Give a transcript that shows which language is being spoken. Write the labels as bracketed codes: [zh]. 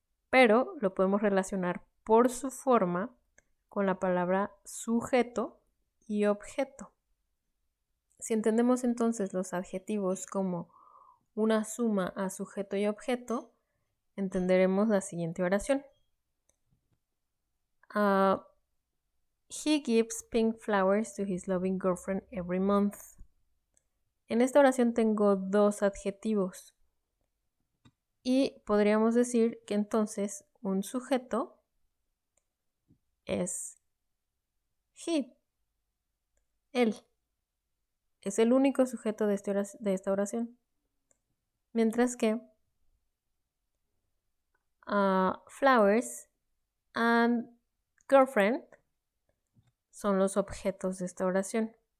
[es] Pero lo podemos relacionar por su forma con la palabra sujeto y objeto. Si entendemos entonces los adjetivos como una suma a sujeto y objeto, entenderemos la siguiente oración. [en] He gives pink flowers to his loving girlfriend every month. [es] En esta oración tengo dos adjetivos y podríamos decir que entonces un sujeto es he, él. Es el único sujeto de esta oración. Mientras que [en] flowers and girlfriend [es] son los objetos de esta oración.